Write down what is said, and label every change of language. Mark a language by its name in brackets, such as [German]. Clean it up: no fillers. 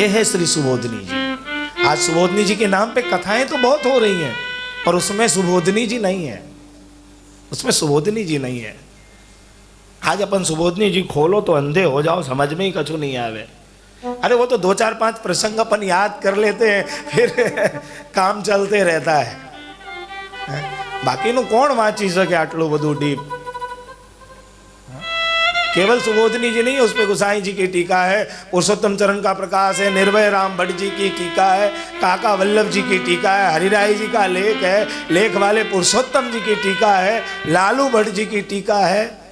[Hindi] ये है श्री सुबोधनी जी। आज सुबोधनी जी के नाम पे कथाएं तो बहुत हो रही हैं, पर उसमें सुबोधनी जी नहीं है, उसमें सुबोधनी जी नहीं है। आज अपन सुबोधनी जी खोलो तो अंधे हो जाओ, समझ में ही कछु नहीं आवे। अरे वो तो 2-4-5 प्रसंग अपन याद कर लेते हैं, फिर काम चलते रहता है। [Gujarati] बाकीનું કોણ વાંચી શકે આટલું બધું डीप? [Hindi] केवल सुबोधनी जी नहीं है, उसपे गोसाई जी की टीका है, पुरुषोत्तम चरण का प्रकाश है, निर्भय राम भट्ट जी की टीका है, काका वल्लभ जी की टीका है, हरिराय जी का लेख है, लेख वाले पुरुषोत्तम जी की टीका है, लालू भट्ट जी की टीका है।